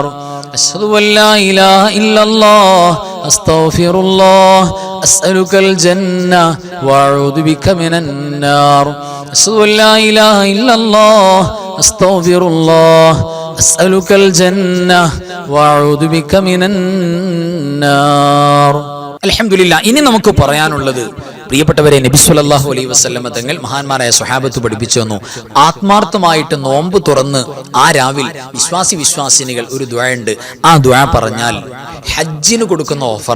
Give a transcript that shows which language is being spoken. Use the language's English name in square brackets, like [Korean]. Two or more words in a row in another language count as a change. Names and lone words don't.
[Arabic] أشهد أن لا إله إلا الله أستغفر الله أسألك الجنة وأعوذ بك من النار. أشهد أن لا إله إلا الله أستغفر الله أسألك الجنة وأعوذ بك من النار. അൽഹംദുലില്ലാഹ്. [Malayalam] ഇനി നമുക്ക് പറയാനുള്ളത് പ്രിയപ്പെട്ടവരെ, നബി [Arabic] صلى الله عليه وسلم [Malayalam] തങ്ങൾ മഹാന്മാരായ സ്വഹാബത്ത് പഠിപ്പിച്ചു തന്നു, ആത്മാർത്ഥമായിട്ട് നോമ്പ് തുറന്ന് ആ രാവിൽ വിശ്വാസിനികൾ ഒരു ദുആ ഉണ്ട്. ആ ദുആ പറഞ്ഞാൽ ഹജ്ജിന് കൊടുക്കുന്ന ഓഫറാ.